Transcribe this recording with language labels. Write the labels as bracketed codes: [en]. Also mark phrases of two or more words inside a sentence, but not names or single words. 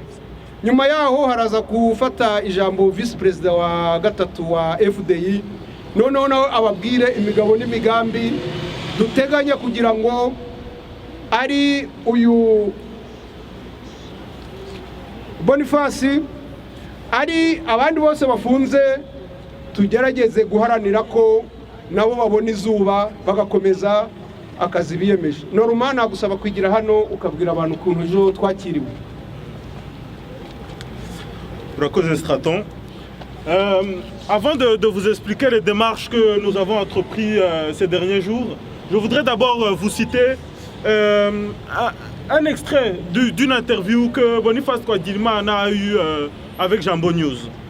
[rw] Nyuma yaho haraza gufata ijambo [en] vice president [rw] wa gatatu wa FDI, noneho ababwire imigabo n'imigambi duteganya kugira ngo ari uyu Boniface ari abandi bose bafunze tugerageze guharanira ko nabo babona izuba bagakomeza akazi biyemeje. Normal nagusaba kwigira hano ukabwira abantu ukuntu ejo twakiriwe. Urakoze Straton. [fr] Avant de vous expliquer les démarches que nous avons entreprises ces derniers jours, je voudrais d'abord vous citer un extrait d'une interview que Boniface Twagirimana a eue avec Jambo News.